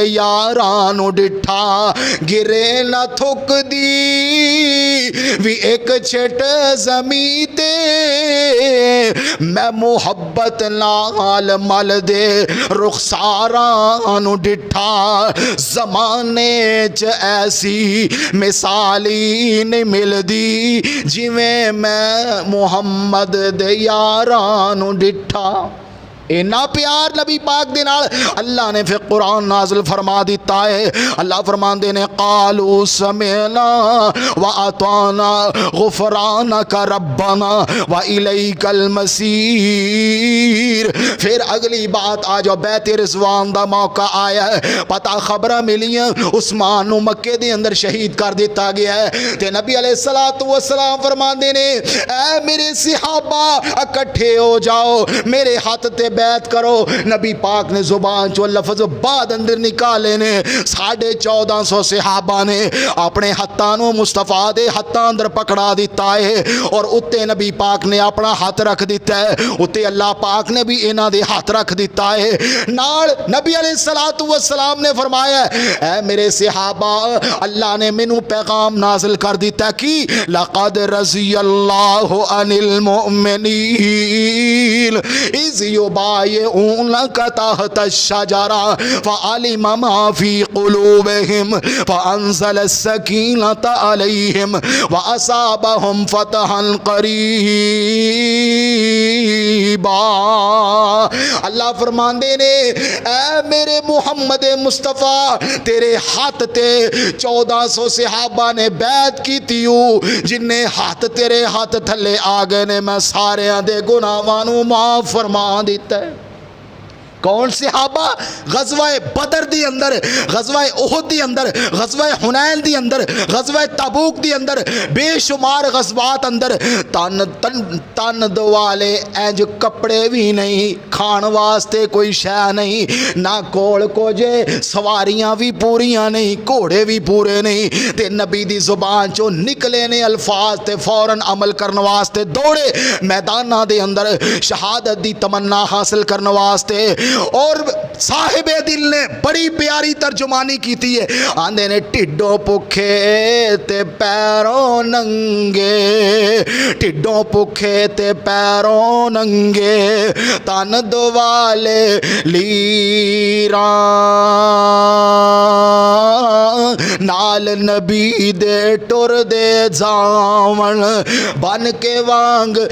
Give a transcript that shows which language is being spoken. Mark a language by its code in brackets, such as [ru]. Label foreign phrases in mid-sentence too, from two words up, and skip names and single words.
[pa] یاراں نو ڈٹھا گرے نہ تھک دی وی ایک چھٹ زمین تے میں محبت نال مل دے رخساراں نو ڈٹھا زمانے چ ایسی مثالی نہیں ملدی جویں میں محمد دے یاراں نو ڈٹھا۔ اینا پیار نبی پاک دے نال اللہ نے پھر قرآن نازل فرما دیتا ہے۔ اللہ فرماندے نے [ar] قالوا سمعنا واطعنا غفرانک ربنا والیک المصیر۔ [pa] پھر اگلی بات آ جاؤ، بیت رضوان دا موقع آیا ہے، پتہ خبریں ملیاں عثمان نو مکے دے اندر شہید کر دیتا گیا ہے، تے نبی علیہ السلام فرماندے نے اے میرے صحابہ اکٹھے ہو جاؤ، میرے ہاتھ تے بیعت کرو۔ نبی پاک نے زبان چو لفظ بعد اندر نکالے نے، 1450 صحابہ نے اپنے ہتھاں مصطفیٰ دے ہتھاں اندر پکڑا دیتا ہے، اور اتے نبی پاک نے اپنا ہاتھ رکھ دیتا ہے، اتے اللہ پاک نے بھی انہاں دے ہاتھ رکھ دیتا ہے۔ نال نبی علیہ السلام نے فرمایا اے میرے صحابہ اللہ نے مینوں پیغام نازل کر دیتا ہے کہ [ar] لقد رضی اللہ عن المؤمنین اذ يبايعونك تحت الشجرة فعلم ما في قلوبهم فأنزل السكينة عليهم وأصابهم فتحا قريبا۔ [pa] اللہ فرماندے نے اے میرے محمد مصطفیٰ تیرے ہاتھ تے 1400 صحابہ نے بیعت کی تیو، جن نے ہاتھ تیرے ہاتھ تھلے آگے نے میں سارے دے گناہاں نو معاف فرما دیتا ہے۔ کون صحابہ؟ غزوہ بدر دی اندر، غزوہ احد دی اندر، غزوہ حنین دی اندر، غزوہ تبوک دی اندر، بے شمار غزوات اندر تن دوالے اینج کپڑے بھی نہیں، کھان واسطے کوئی شے نہیں، نہ کول کوجے، سواریاں بھی پوریاں نہیں، گھوڑے بھی پورے نہیں، تے نبی دی زبان چو نکلے نے الفاظ تے فوراً عمل کرنے واسطے دوڑے میدانہ دے اندر شہادت دی تمنا حاصل کرنے واسطے۔ [ur] اور صاحب دل نے بڑی پیاری ترجمانی کی تھی ہے، [pa] آندے نے ٹھڈوں پکھے تے پیروں ننگے، ٹھڈوں پکھے تے پیروں ننگے، تن دوالے لیران، نال نبی دے ٹر دے جاون بن کے وانگ